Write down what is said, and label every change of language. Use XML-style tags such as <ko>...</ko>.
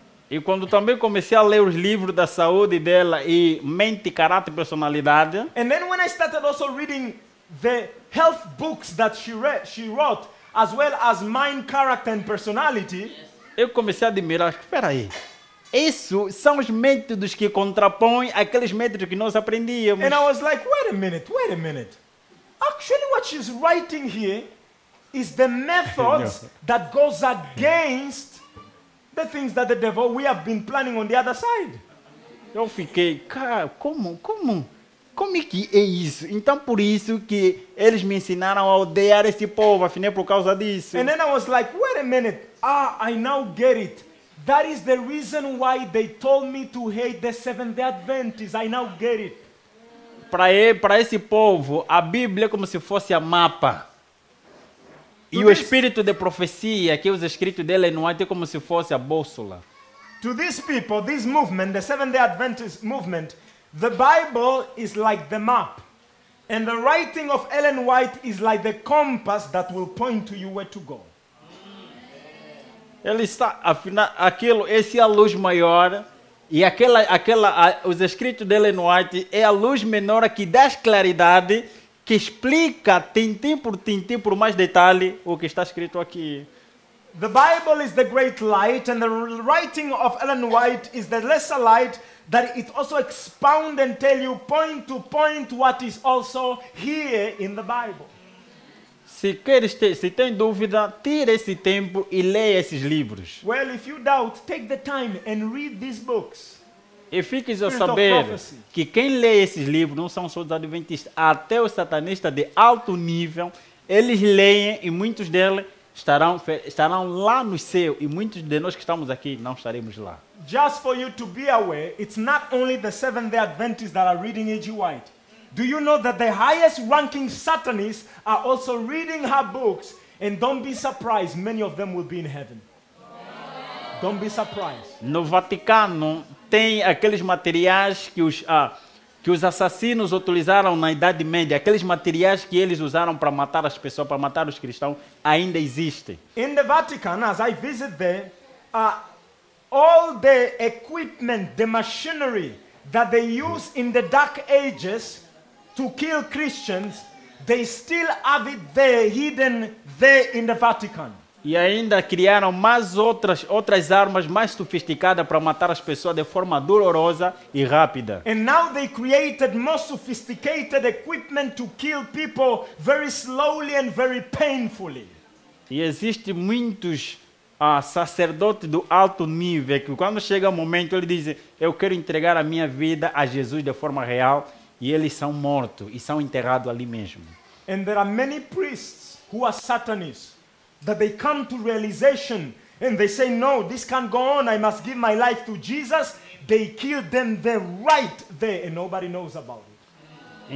<pt>E quando também comecei a ler os livros da saúde dela e mente, caráter e personalidade.</pt> <en>And then when I started also reading the health books that she wrote, as well as mind, character and personality,</en> <pt>eu comecei a admirar, espera aí, isso são os métodos que contrapõem aqueles métodos que nós aprendíamos.</pt> <en>And I was like, wait a minute. Actually what she's writing here is the methods that goes against the things that the devil we have been planning on the other side.</en> <pt>Eu fiquei, cara, como é que é isso? Então por isso que eles me ensinaram a odiar esse povo, afinal por causa disso.</pt> <en>And then I was like, wait a minute. I now get it. That is the reason why they told me to hate the Seventh-day Adventists. I now get it.</en> <pt>Para esse povo, a Bíblia é como se fosse a mapa. E o espírito de profecia, que é os escritos dele não é como se fosse a bússola.</pt> <en>To these people, this movement, the Seventh-day Adventist movement, the Bible is like the map. And the writing of Ellen White is like the compass that will point to you where to go.</en> <pt>Ele está, afinal, esse é a luz maior e os escritos de Ellen White é a luz menor que dá claridade, que explica tintim por mais detalhe o que está escrito aqui.</pt> <en>The Bible is the great light, and the writing of Ellen White is the lesser light that it also expound and tell you point to point what is also here in the Bible.</en> <pt>Se tem dúvida, tire esse tempo e leia esses livros.</pt> <en>Well, if you doubt, take the time and read these books.</en> <pt>E fiques a saber que quem lê esses livros não são só os adventistas, até os satanistas de alto nível, eles leem e muitos deles estarão lá no céu e muitos de nós que estamos aqui não estaremos lá.</pt> <en>Just for you to be aware, it's not only the Seventh-day Adventists that are reading A.G. White. Do you know that the highest ranking Satanists are also reading her books? And don't be surprised, many of them will be in heaven. Don't be surprised.</en> <pt>No Vaticano tem aqueles materiais que que os assassinos utilizaram na Idade Média, aqueles materiais que eles usaram para matar as pessoas, para matar os cristãos, ainda existem.</pt> <en>In the Vatican, as I visit there, all the equipment, the machinery that they use in the Dark Ages to kill Christians, they still have it there, hidden there in the Vatican.</en> <pt>E ainda criaram mais outras armas mais sofisticadas para matar as pessoas de forma dolorosa e rápida.</pt> <en>And now they created more sophisticated equipment to kill people very slowly and very painfully.</en> <pt>E existem muitos sacerdotes do alto nível que quando chega o momento eles dizem: eu quero entregar a minha vida a Jesus de forma real, e eles são mortos e são enterrados ali mesmo.</pt> <en>And there are many priests who are Satanists that they come to realization and they say, no, this can't go on, I must give my life to Jesus. They kill them there, right there, and nobody knows about it.</en>